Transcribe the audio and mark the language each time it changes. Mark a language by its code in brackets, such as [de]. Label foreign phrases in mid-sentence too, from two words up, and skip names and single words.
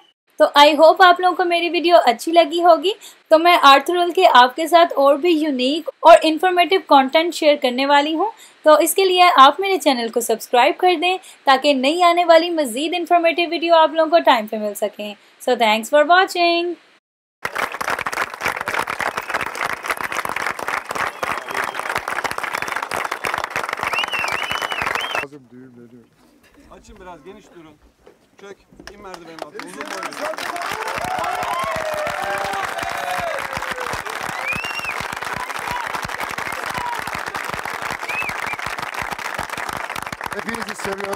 [hi] तो [en] I hope [hi] आप लोगों को मेरी वीडियो अच्छी लगी होगी। तो मैं आर्थुरुल के आपके साथ और भी यूनिक और [en] informative content share [hi] करने वाली हूँ, तो इसके लिए आप मेरे चैनल को सब्सक्राइब कर दें ताकि नई आने वाली मज़ीद [en] informative video [hi] आप लोगों को टाइम पे मिल सकें। [en] So thanks for watching. [tr] Açın biraz, geniş durun. Çök, in merdivenin altına. Uzun boylu. Hepinizi seviyorum.